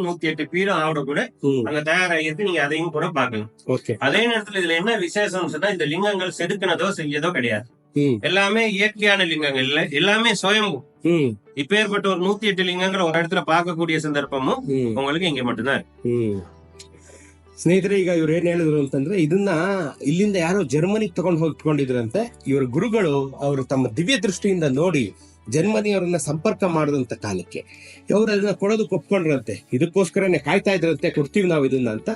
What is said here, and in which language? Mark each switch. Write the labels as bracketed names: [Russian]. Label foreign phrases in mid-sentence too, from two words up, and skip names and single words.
[Tamil] 108 பீடம் ஆவுட கூட ம். அங்க தயாராகிருக்கு. நீங்க அதையும் கூட பார்க்கலாம். ஓகே. அதே நேரத்துல இதுல என்ன விசேஷம் சொன்னா, இந்த லிங்கங்கள் செதுக்கினதோ செஞ்சதோ கிடையாது. ம், எல்லாமே இயற்கையான லிங்கங்கள் இல்ல, எல்லாமே சுயம்பு. ம், இப்பேற்பட்ட ஒரு 108 லிங்கங்களை ஒரு இடத்துல பார்க்கக்கூடிய சந்தர்ப்பமும் ம், உங்களுக்கு ಇங்க மட்டும்தான் இருக்கு. ಹ್ಮ್. [Kannada] ಸ್ನೇಹಿತರೆ, ಈಗ ಇವ್ರು ಏನ್ ಹೇಳಿದ್ರು ಅಂತಂದ್ರೆ, ಇದನ್ನ ಇಲ್ಲಿಂದ ಯಾರೋ ಜರ್ಮನಿಗೆ ತಗೊಂಡು ಹೋಗ್ಕೊಂಡಿದ್ರಂತೆ. ಇವರ ಗುರುಗಳು ಅವರು ತಮ್ಮ ದಿವ್ಯ ದೃಷ್ಟಿಯಿಂದ ನೋಡಿ ಜರ್ಮನಿಯವರನ್ನ ಸಂಪರ್ಕ ಮಾಡಿದಂತ ಕಾಲಕ್ಕೆ ಅವ್ರು ಅದನ್ನ ಕೊಡೋದಕ್ಕೆ ಒಪ್ಕೊಂಡ್ರಂತೆ. ಇದಕ್ಕೋಸ್ಕರನೇ ಕಾಯ್ತಾ ಇದ್ರಂತೆ, ಕೊಡ್ತೀವಿ ನಾವು ಇದನ್ನ ಅಂತ.